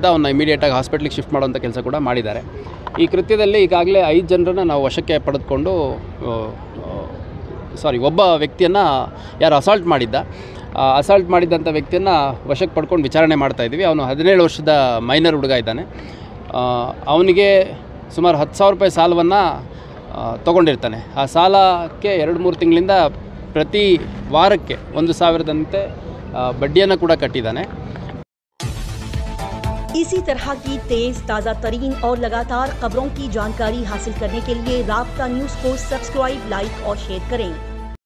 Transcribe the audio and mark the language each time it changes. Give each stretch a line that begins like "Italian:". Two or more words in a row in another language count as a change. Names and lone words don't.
Kannada: ಅವನ್ನ ಇಮಿಡಿಯೇಟಾಗಿ ಹಾಸ್ಪಿಟ್ಲಿಗೆ ಶಿಫ್ಟ್ ಮಾಡೋಂಥ ಕೆಲಸ ಕೂಡ ಮಾಡಿದ್ದಾರೆ. ಈ ಕೃತ್ಯದಲ್ಲಿ ಈಗಾಗಲೇ 5 ಜನರನ್ನು ನಾವು ವಶಕ್ಕೆ ಪಡೆದುಕೊಂಡು ಒಬ್ಬ ವ್ಯಕ್ತಿಯನ್ನು ಯಾರು ಅಸಾಲ್ಟ್ ಮಾಡಿದ್ದಂಥ ವ್ಯಕ್ತಿಯನ್ನು ವಶಕ್ಕೆ ಪಡ್ಕೊಂಡು ವಿಚಾರಣೆ ಮಾಡ್ತಾಯಿದ್ವಿ. ಅವನು 17 ವರ್ಷದ ಮೈನರ್ ಹುಡುಗ ಇದ್ದಾನೆ. ಅವನಿಗೆ ಸುಮಾರು 10,000 ರೂಪಾಯಿ ಸಾಲವನ್ನು ತೊಗೊಂಡಿರ್ತಾನೆ. ಆ ಸಾಲಕ್ಕೆ 2-3 ತಿಂಗಳಿಂದ ಪ್ರತಿ ವಾರಕ್ಕೆ 1,000ದಂತೆ ಬಡ್ಡಿಯನ್ನು ಕೂಡ ಕಟ್ಟಿದ್ದಾನೆ.
Hindi: इसी तरह की तेज ताज़ा तरीन और लगातार खबरों की जानकारी हासिल करने के लिए राब्ता न्यूज़ को सब्सक्राइब, लाइक और शेयर करें।